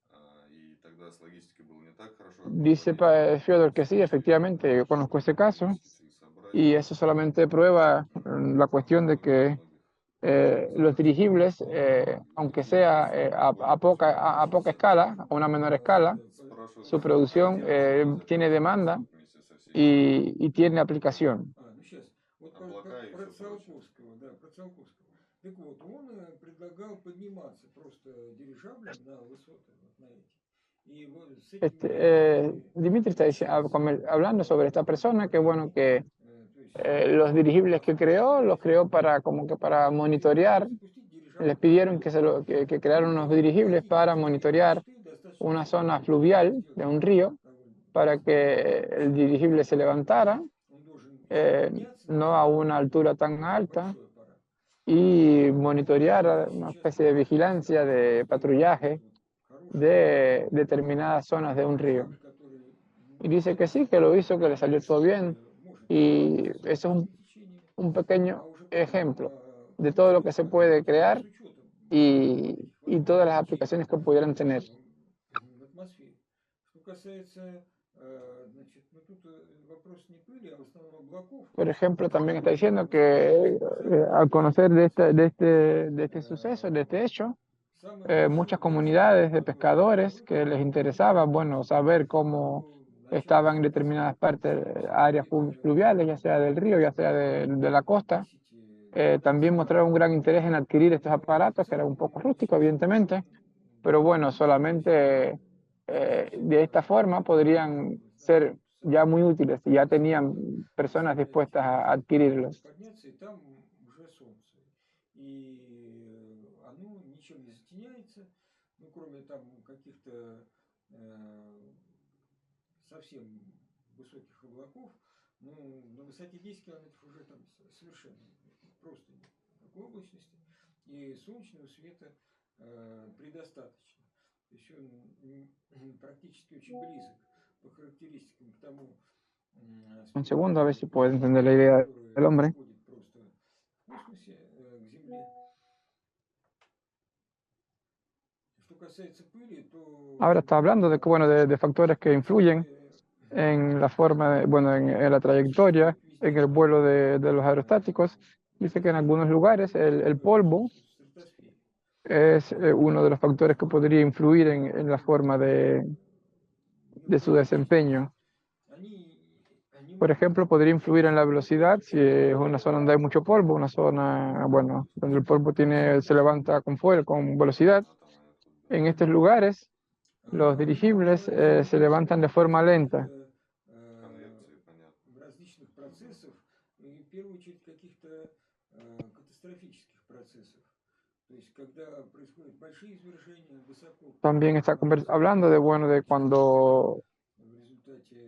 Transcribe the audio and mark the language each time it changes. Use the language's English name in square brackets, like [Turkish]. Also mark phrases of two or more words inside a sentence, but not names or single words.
[Spanish] Dice Fyodor que sí, efectivamente, yo conozco ese caso, y eso solamente prueba la cuestión de que los dirigibles, aunque sea a poca escala, a una menor escala, su producción tiene demanda y tiene aplicación. [Russian] Ну сейчас, вот про Циолковского, да, про Циолковского. Так вот, он предлагал подниматься просто дирижаблем на высоты, вот на эти. И вот с этими [Spanish] Dimitri está hablando sobre esta persona, que bueno, que [Russian] то есть [Spanish] los dirigibles que creó, los creó como que para monitorear. [Russian] запустить дирижабль. [Spanish] Les pidieron que crearan unos dirigibles para monitorear una zona fluvial de un río, para que el dirigible se levantara, no a una altura tan alta, y monitorear una especie de vigilancia, de patrullaje de determinadas zonas de un río. Y dice que sí, que lo hizo, que le salió todo bien, y eso es un pequeño ejemplo de todo lo que se puede crear y todas las aplicaciones que pudieran tener. [Russian] В атмосфере. Что касается, значит, ну тут вопрос не пыли, а в основном облаков. [Spanish] Por ejemplo, también está diciendo que al conocer de este suceso, de este hecho, muchas comunidades de pescadores que les interesaba, bueno, saber cómo estaban en determinadas partes, áreas fluviales, ya sea del río, ya sea de la costa. También mostraron un gran interés en adquirir estos aparatos, que era un poco rústico, evidentemente, pero bueno, solamente de esta forma podrían ser ya muy útiles y ya tenían personas dispuestas a adquirirlos. [Russian] подняться, и там уже солнце. И оно ничем не затеняется, ну, кроме там каких-то совсем высоких облаков, ну, на высоте 10 километров уже там совершенно просто нет такой облачности, и солнечного света предостаточно. То есть он практически очень близок по характеристикам к тому [Spanish] Un segundo, a ver si puedo [Russian] спектрометрическому [Spanish] entender la [Russian] спектру, [Spanish] idea [Russian] который [Spanish] del hombre. [Russian] подходит просто в космосе к Земле. Что касается пыли, то [Spanish] Ahora está hablando de que, bueno, de factores que influyen en la forma, bueno, en la trayectoria, en el vuelo de los aerostáticos. Dice que en algunos lugares el polvo es uno de los factores que podría influir en la forma de su desempeño. Por ejemplo, podría influir en la velocidad si es una zona donde hay mucho polvo, una zona, bueno, donde el polvo se levanta con fuego, con velocidad. En estos lugares, los dirigibles se levantan de forma lenta. [Russian] Конвекции, понятно. различных процессов, и в первую очередь каких-то катастрофических процессов. То есть, когда происходят большие извержения, высоко [Spanish] También está hablando de, bueno, de cuando [Russian] в результате